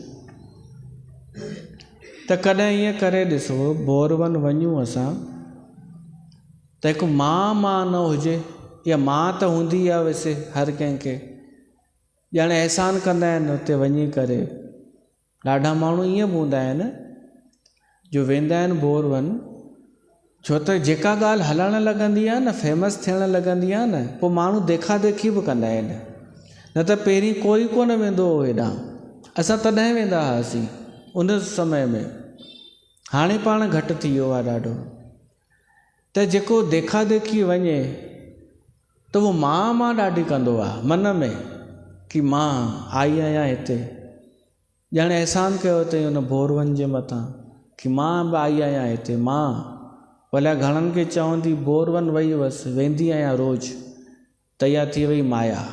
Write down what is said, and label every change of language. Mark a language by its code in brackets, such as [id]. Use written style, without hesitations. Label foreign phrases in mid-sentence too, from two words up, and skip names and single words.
[sd] त कॾहिं ईअं करे ॾिसो, बोरवन वञूं असां, त हिकु मां न हुजे, या मां त हूंदी आहे वैसे हर कंहिंखे। ॼाणे अहसान कंदा आहिनि उते वञी करे। ॾाढा माण्हू ईअं बि हूंदा आहिनि जो वेंदा आहिनि बोरवन, छो त जेका ॻाल्हि हलणु लॻंदी आहे न, फेमस थियणु लॻंदी आहे न, पोइ माण्हू देखा देखी बि कंदा आहिनि। न त पहिरीं कोई कोन वेंदो हो हेॾां, असां तॾहिं वेंदा हुआसीं उन समय में। हाणे पाण घटि थी वियो आहे ॾाढो। त जेको देखा देखी वञे, त उहो मां ॾाढी कंदो आहे मन में, कि मां आई आहियां हिते। ॼाणे अहसान कयो अथई हुन बोरवन जे मथां कि मां बि आई आहियां हिते। मां भले घणनि खे चवंदी बोरवन वई हुअसि, वेंदी आहियां रोज़ु, त इहा थी वई माया।